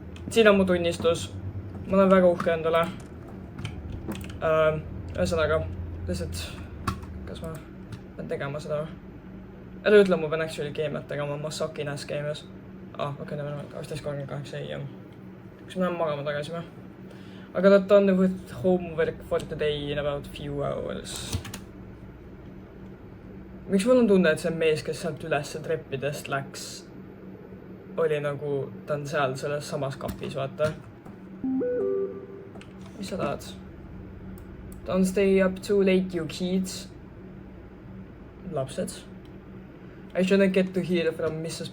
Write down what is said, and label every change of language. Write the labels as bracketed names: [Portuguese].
[Estonian] Siin on mu tunnistus. Ma olen väga uhke endale. Ühesõnaga, lihtsalt, kas ma pean tegema seda või? Ära ütle, ma pean actually keemiat tegema, ma [English] suckin ass [Estonian] keemias. Okei, [English] never mind, [Estonian] 12:38 AM. Kas ma lähen magama tagasi või? [English] I got done with homework for today in about few hours. [Estonian] Miks mul on tunne, et see mees, kes sealt ülesse treppidest läks, oli nagu, ta on seal selles samas kapis, vaata. Mis sa tahad? [English] Don't stay up too late, you kids. [Estonian] Lapsed. [English] I shouldn't get to hear from Mrs.